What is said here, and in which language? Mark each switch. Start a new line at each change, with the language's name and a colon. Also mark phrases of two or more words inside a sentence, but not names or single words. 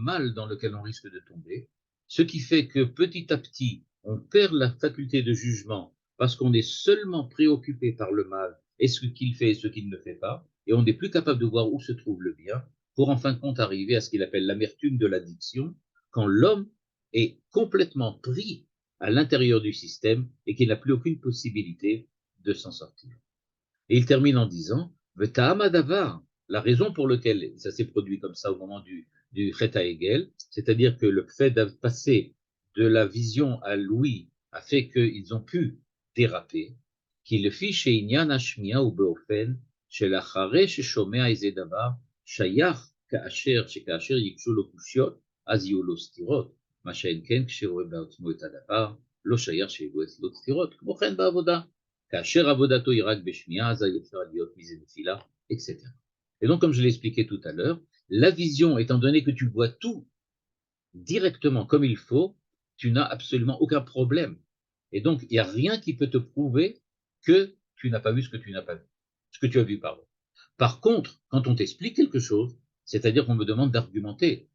French: mal dans lequel on risque de tomber, ce qui fait que petit à petit, on perd la faculté de jugement parce qu'on est seulement préoccupé par le mal et ce qu'il fait et ce qu'il ne fait pas, et on n'est plus capable de voir où se trouve le bien, pour en fin de compte arriver à ce qu'il appelle l'amertume de l'addiction, quand l'homme est complètement pris à l'intérieur du système et qu'il n'a plus aucune possibilité de s'en sortir. Et il termine en disant, la raison pour laquelle ça s'est produit comme ça au moment du
Hebrew: חטא העגל,
French: c'est-à-dire que le fait de passer de la vision à l'ouïe a fait qu'ils ont pu déraper,
Hebrew: כי לפי שעניין השמיעה הוא באופן שלאחרי ששומע איזה דבר שייך שכאשר ייגשו לו קושיות אז יהיו לו סתירות, מה שאין כן כשרואה בעצמו את הדבר לא שייך שיהיו אצלו סתירות, כמו כן בעבודה. כאשר עבודתו היא רק בשמיעה, אז אפשר להיות מזה נפילה,
French: etc. Et donc, comme je l'ai expliqué tout à l'heure, la vision, étant donné que tu vois tout directement comme il faut, tu n'as absolument aucun problème. Et donc, il n'y a rien qui peut te prouver que tu n'as pas vu ce que tu n'as pas vu. Ce que tu as vu, pardon. Par contre, quand on t'explique quelque chose, c'est-à-dire qu'on me demande d'argumenter.